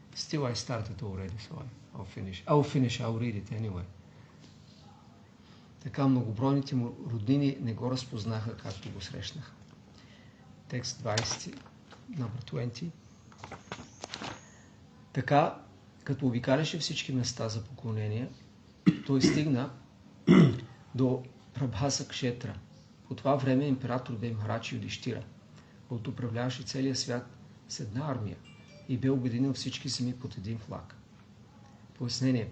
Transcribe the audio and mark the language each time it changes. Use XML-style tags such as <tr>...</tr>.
<en>Still I started already, so I'll finish. I'll read it anyway.</en> <bg>Така многобройните му роднини не го разпознаха, както го срещнаха. Текст 20,</bg> <en>number 20.</en> <bg>Така, като обикаляше всички места за поклонение, той стигна до Прабхаса Кшетра. По това време император бе Махарадж Юдиштира, който управляваше целия свят с една армия и бе обединил всички земи под един флаг. Пояснение.</bg>